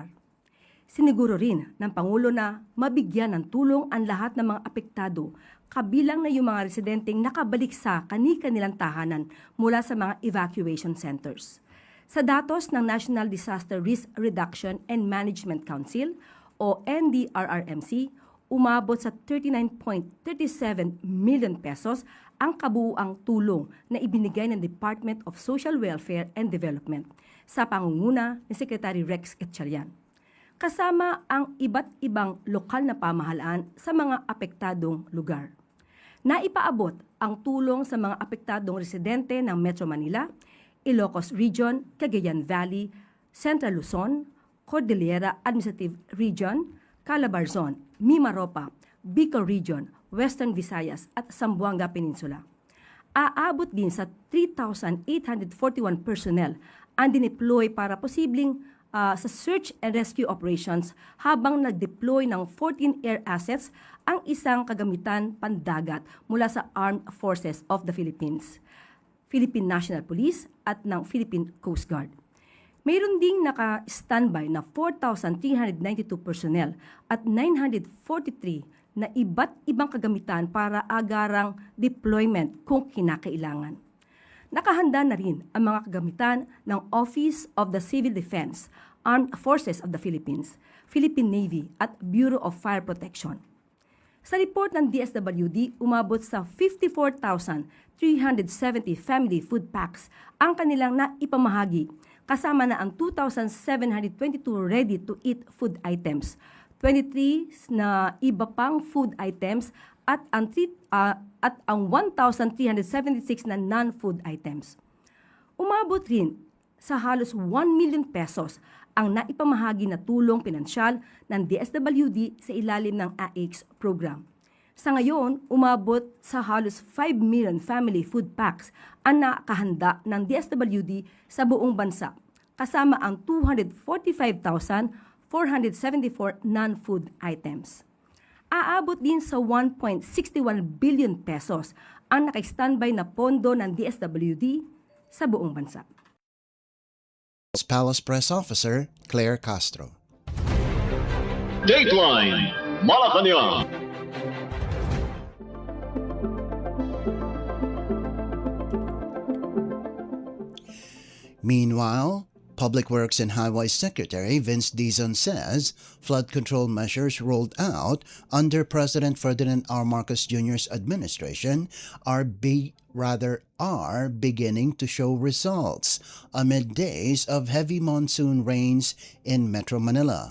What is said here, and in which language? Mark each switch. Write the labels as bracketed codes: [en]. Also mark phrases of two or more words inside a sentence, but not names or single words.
[tl] Siniguro rin ng Pangulo na mabigyan ng tulong ang lahat ng mga apektado, kabilang na yung mga residenteng nakabalik sa kani-kanilang tahanan mula sa mga [en] evacuation centers. [tl] Sa datos ng National Disaster Risk Reduction and Management Council o NDRRMC, umabot sa 39.37 [en] million pesos [tl] ang kabuuang tulong na ibinigay ng Department of Social Welfare and Development sa pangunguna ni Secretary Rex Gatchalian, kasama ang iba't ibang lokal na pamahalaan sa mga apektadong lugar. Naipaabot ang tulong sa mga apektadong residente ng Metro Manila, Ilocos Region, Cagayan Valley, Central Luzon, Cordillera Administrative Region, Calabarzon, Mimaropa, Bicol Region, Western Visayas at Zamboanga Peninsula. Aabot din sa 3,841 personnel ang dineploy para posibleng sa [en] search and rescue operations [tl] habang nag-deploy ng 14 [en] air assets [tl] ang isang kagamitan pandagat mula sa Armed Forces of the Philippines, Philippine National Police at ng Philippine Coast Guard. Mayroon ding naka-standby na 4,392 personnel at 943 na iba't ibang kagamitan para agarang deployment kung kinakailangan. Nakahanda na rin ang mga kagamitan ng Office of the Civil Defense, Armed Forces of the Philippines, Philippine Navy at Bureau of Fire Protection. Sa report ng DSWD, umabot sa 54,370 [en] family food packs [tl] ang kanilang naipamahagi, kasama na ang 2,722 [en] ready-to-eat food items, [tl] 23 na iba pang [en] food items [tl] at ang 1,376 na [en] non-food items. [tl] Umabot rin sa halos 1 [en] million pesos [tl] ang naipamahagi na tulong pinansyal ng DSWD sa ilalim ng AIX program. Sa ngayon, umabot sa halos 5 million [en] family food packs [tl] ang nakahanda ng DSWD sa buong bansa, kasama ang 245,474 [en] non-food items. [tl] Aabot din sa 1.61 [en] billion pesos [tl] ang naka-standby na pondo ng DSWD sa buong bansa. Palace Press Officer Claire Castro. Dateline Malacañang. [en] Meanwhile, Public Works and Highways Secretary Vince Dizon says flood control measures rolled out under President Ferdinand R. Marcos Jr.'s administration are beginning to show results amid days of heavy monsoon rains in Metro Manila.